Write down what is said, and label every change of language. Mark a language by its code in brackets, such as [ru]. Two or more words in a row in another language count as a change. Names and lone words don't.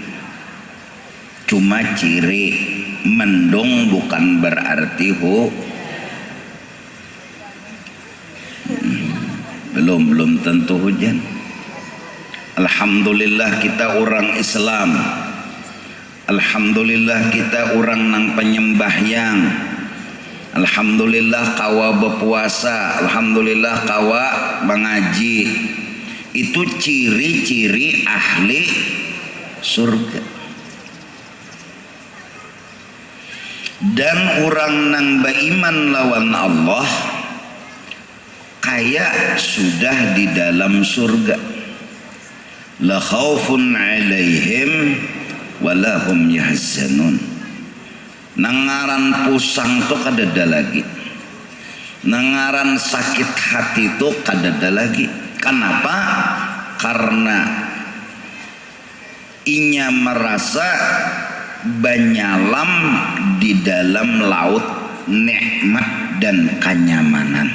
[bjn] Cuma ciri, mendung bukan berarti belum tentu hujan. Alhamdulillah kita orang Islam, alhamdulillah kita orang nang penyembahyang, alhamdulillah kawa berpuasa, alhamdulillah kawa mengaji. Itu ciri-ciri ahli surga. Dan orang nang beriman lawan Allah kayak sudah di dalam surga. [ar] لا خوف عليهم ولا هم يحزنون. [bjn] Nangaran pusang tuh kadada lagi, nangaran sakit hati tuh kadada lagi. Kenapa? Karena inya merasa banyalam di dalam laut nikmat dan kenyamanan.